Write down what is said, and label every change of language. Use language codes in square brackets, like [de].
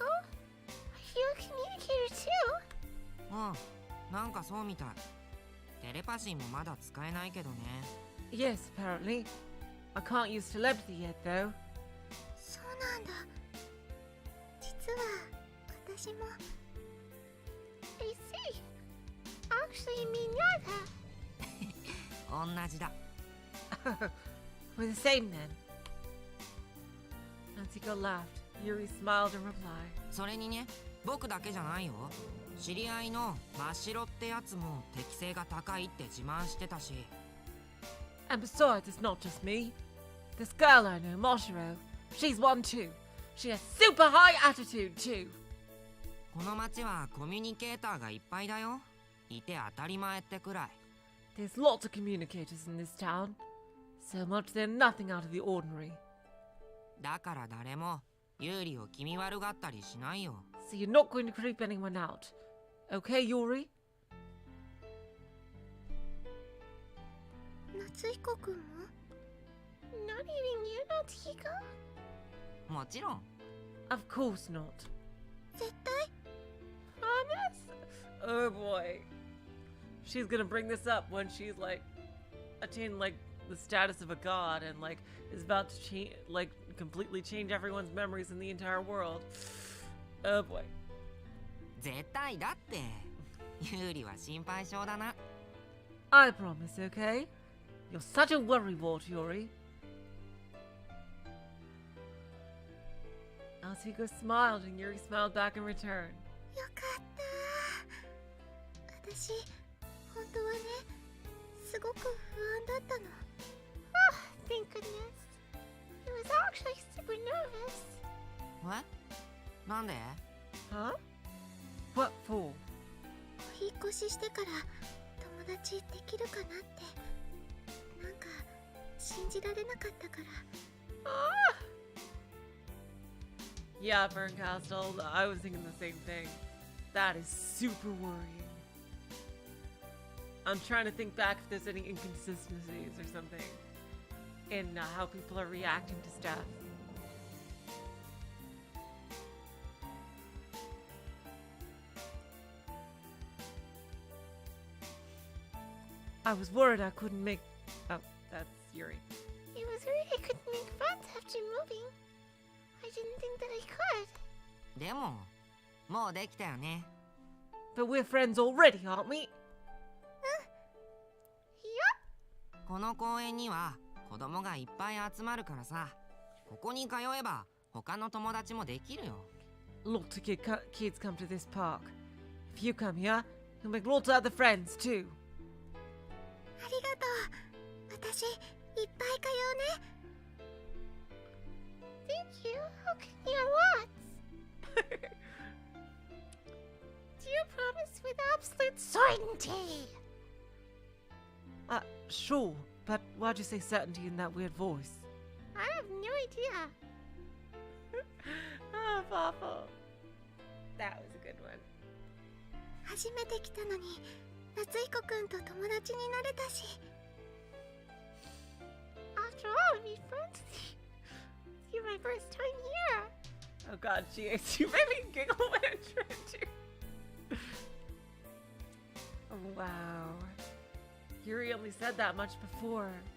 [en] Are you a communicator too? [ja] うん、なんかそうみたい。テレパシーもまだ使えないけどね。 [en] Yes, apparently. I can't use telepathy yet, though. [ja] そうなんだ。実は私も。 [en] I see. Actually, you mean you're [ja] 同じだ。 [en] We're the same then. Natsuhiko laughed. Yuri smiled in reply. [ja] それにね、僕だけじゃないよ。知り合いの真っ白ってやつも適性が高いって自慢してたし。 [en] And besides, it's not just me. This girl I know, Moshiro, she's one too. She has super high attitude too. [ja] この町はコミュニケーターがいっぱいだよ。いて当たり前ってくらい。 [en] There's lots of communicators in this town. So much they're nothing out of the ordinary. [ja] だから誰も有利を気味悪がったりしないよ。 [en] So you're not going to creep anyone out. Okay, Yuri? [ja] 夏彦くんも？ [en] not even you, Natsuhiko? [ja] もちろん。 [en] Of course not. [ja] 絶対？ [en] Promise? Oh boy. She's gonna bring this up when she's like attained like the status of a god and like is about to change like completely change everyone's memories in the entire world. Oh boy. [ja] 絶対だって。有利は心配性だな。 [en] I promise, okay? You're such a worrywart, Yuri. Natsuhiko smiled and Yuri smiled back in return. [ja] よかった。私本当はね、すごく不安だったの。 [en] Oh, thank goodness. I was actually super nervous. [ja] え？なんで？ [en] Huh? What for? [ja] お引っ越ししてから友達できるかなってなんか信じられなかったから。 [en] Yeah, Ferncastle, I was thinking the same thing. That is super worrying. I'm trying to think back if there's any inconsistencies or something in how people are reacting to stuff. I was worried I couldn't make... Oh, that's Yuri. It was worried I couldn't make friends after moving. I didn't think that I could. [ja] でも、もうできたよね。 [en] But we're friends already, aren't we? Yup. [ja] この公園には子供がいっぱい集まるからさ。ここに通えば他の友達もできるよ。 [en] Lots of kids come to this park. If you come here, you'll make lots of other friends too. [ja] ありがとう。私いっぱい通うね。 [en] Thank you. How can you lots? Do you promise with absolute certainty? Sure, but why'd you say certainty in that weird voice? I have no idea. Oh, Papa. That was a good one. [ja] 初めて来たのに夏彦くんと友達になれたし。 [en] After all, to be friends with you. You're my first time here. Oh god, GX, you made me giggle when I tried to. Oh, wow. Yuri only said that much before.